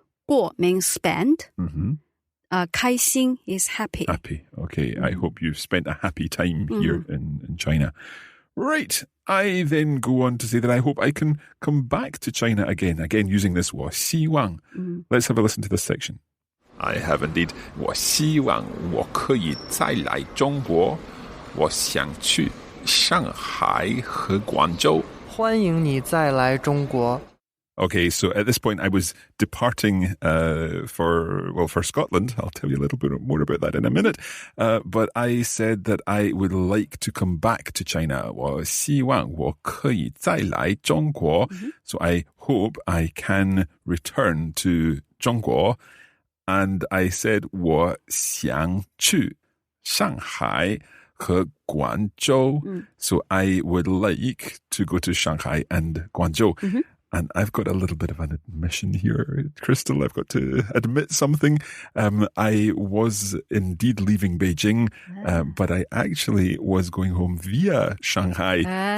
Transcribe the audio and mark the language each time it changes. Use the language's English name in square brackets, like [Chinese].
[English] 过 means spend. 开心 is happy. Happy. Okay. I hope you've spent a happy time here in China. Right. I then go on to say that I hope I can come back to China again using this 我希望. Let's have a listen to this section. I have indeed. [Chinese] 我希望我可以再来中国。我想去上海和广州。欢迎你再来中国。 [English] Okay, so at this point I was departing for Scotland. I'll tell you a little bit more about that in a minute. But I said that I would like to come back to China. [Chinese] 我希望我可以再来中国. [English] So I hope I can return to 中国. And I said [Chinese] 我想去上海和广州. [English] So I would like to go to Shanghai and Guangzhou. And I've got a little bit of an admission here, Crystal. I've got to admit something. I was indeed leaving Beijing, but I actually was going home via Shanghai.